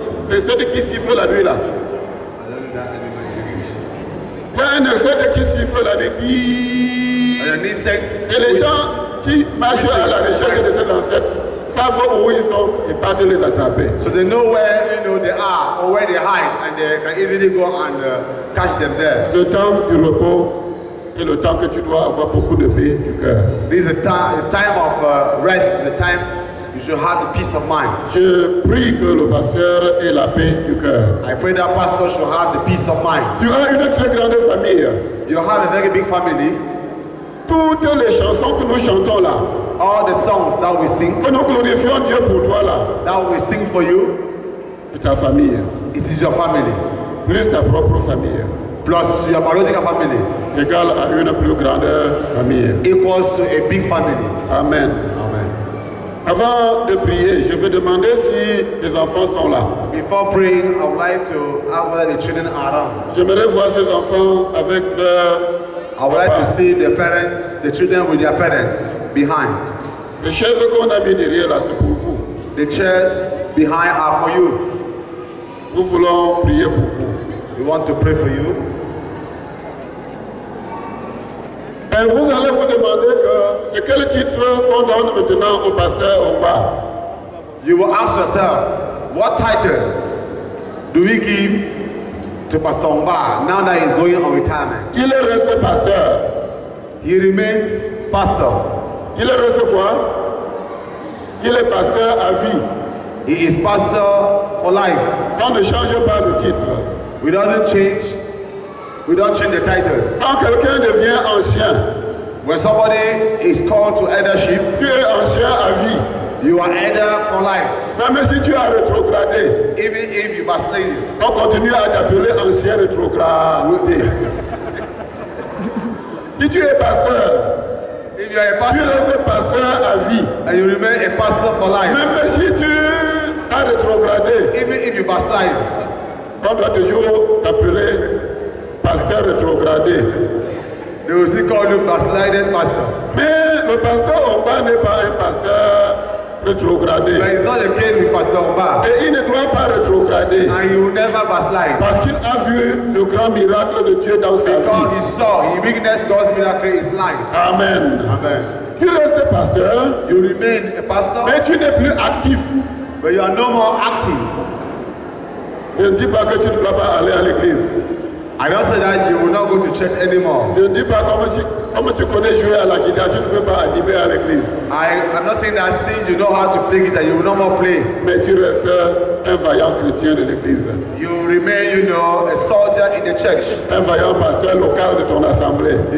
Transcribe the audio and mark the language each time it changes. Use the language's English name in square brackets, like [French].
[French] C'est celui qui siffle la nuit là. C'est un insecte qui siffle la nuit. [English] And an insect. [French] Et les gens qui marchent à la recherche de cet insecte savent où ils sont et partent les attraper. [English] So they know where they are or where they hide, and they can easily go and catch them there. [French] Le temps du repos est le temps que tu dois avoir beaucoup de paix du cœur. [English] This is a time of rest, the time you should have the peace of mind. [French] Je prie que le pasteur ait la paix du cœur. [English] I pray that pastor should have the peace of mind. [French] Tu as une très grande famille. [English] You have a very big family. [French] Toutes les chansons que nous chantons là, [English] all the songs that we sing, [French] que nous glorifions Dieu pour toi là, [English] that we sing for you, [French] c'est ta famille. [English] It is your family. [French] Plus ta propre famille. [English] Plus your biological family. [French] Égal à une plus grande famille. [English] Equals to a big family. Amen. Amen. [French] Avant de prier, je vais demander si les enfants sont là. [English] Before praying, I would like to ask whether the children are around. [French] J'aimerais voir ces enfants avec leur [English] I would like to see the parents, the children with their parents behind. [French] Les chaises qu'on a mis derrière là, c'est pour vous. [English] The chairs behind are for you. [French] Nous voulons prier pour vous. [English] We want to pray for you. [French] Et vous allez vous demander que c'est quel titre qu'on donne maintenant au pasteur Omba. [English] You will ask yourself, what title do we give to Pastor Omba now that he's going on retirement? [French] Il est resté pasteur. [English] He remains pastor. [French] Il est resté quoi? Il est pasteur à vie. [English] He is pastor for life. [French] On ne change pas de titre. [English] We don't change the title. [French] Quand quelqu'un devient ancien, [English] when somebody is called to eldership, [French] tu es ancien à vie. [English] You are elder for life. [French] Même si tu as rétrogradé, [English] even if you backslid, [French] on continue à t'appeler ancien rétrogradé. Si tu es pasteur, [English] if you are a pastor, [French] tu restes pasteur à vie. [English] And you remain a pastor for life. [French] Même si tu as rétrogradé, [English] even if you backslide, [French] on doit toujours t'appeler pasteur rétrogradé. [English] They will still call you backslided pastor. [French] Mais le pasteur Omba n'est pas un pasteur rétrogradé. [English] But it's not the case with Pastor Omba. [French] Et il ne doit pas rétrograder. [English] And he will never backslide. [French] Parce qu'il a vu le grand miracle de Dieu dans sa vie. [English] Because he saw, he witnessed God's miracle in his life. Amen. Amen. [French] Tu restes pasteur. [English] You remain a pastor. [French] Mais tu n'es plus actif. [English] But you are no more active. [French] Je ne dis pas que tu ne dois pas aller à l'église. [English] I don't say that you will not go to church anymore. [French] Je ne dis pas comme tu connais jouer à la guitare, tu ne peux pas animer à l'église. [English] I'm not saying that since you know how to play guitar, you will not more play. [French] Mais tu restes un vaillant chrétien de l'église. [English] You remain, a soldier in the church. [French] Un vaillant pasteur local de ton assemblée.